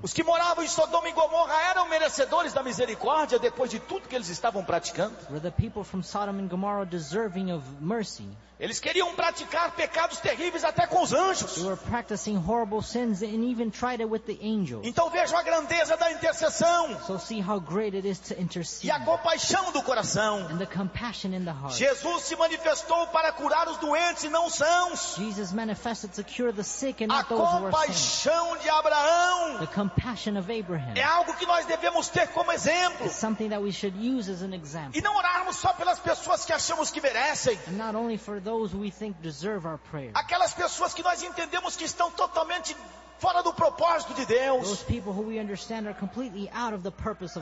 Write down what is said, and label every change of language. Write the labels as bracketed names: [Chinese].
[Portuguese] Os que moravam em Sodoma e Gomorra eram merecedores da misericórdia depois de tudo que eles estavam praticando? [English] Were the people from Sodom and Gomorrah deserving of mercy? [Portuguese] Eles queriam praticar pecados terríveis até com os anjos. [English] They were practicing horrible sins and even tried it with the angels. [Portuguese] Então vejo a grandeza da intercessão. [English] So see how great it is to intercede. [Portuguese] E a compaixão do coração. [English] And the compassion in the heart. [Portuguese] Jesus se manifestou para curar os doentes e não os sãos. [English] Jesus manifested to cure the sick and not those who were sick. [Portuguese] A compaixão de Abraão. [English] The compassion of Abraham. [Portuguese] É algo que nós devemos ter como exemplo. [English] It's something that we should use as an example. [Portuguese] E não orarmos só pelas pessoas que achamos que merecem. [English] And not only for those we think deserve our prayer. [Portuguese] Aquelas pessoas que nós entendemos que estão totalmente fora do propósito de Deus. [English] Those people who we understand are completely out of the purpose of